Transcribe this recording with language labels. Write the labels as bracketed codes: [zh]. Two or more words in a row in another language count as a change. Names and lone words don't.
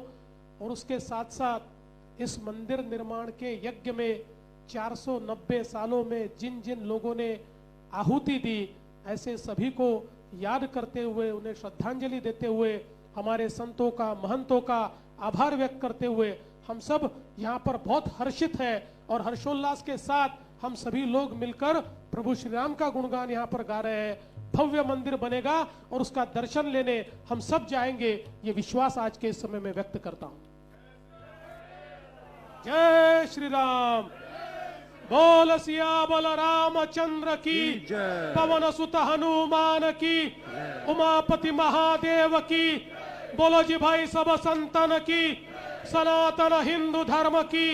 [hi] और उसके साथ साथ इस मंदिर निर्माण के यज्ञ में 490 सालों में जिन जिन लोगों ने आहुति दी, ऐसे सभी को याद करते हुए, उन्हें श्रद्धांजलि देते हुए, हमारे संतों का, महंतों का आभार व्यक्त करते हुए हम सब यहाँ पर बहुत हर्षित हैं और हर्षोल्लास के साथ हम सभी लोग मिलकर प्रभु श्री राम का गुणगान यहाँ पर गा रहे हैं. भव्य मंदिर बनेगा और उसका दर्शन लेने हम सब जाएंगे, ये विश्वास आज के इस समय में व्यक्त करता हूं. जय श्री राम. बोल सियाबल रामचंद्र की, पवन सुत हनुमान की, उमापति महादेव की. बोलो जी भाई सब संतन की, सनातन हिंदू धर्म की.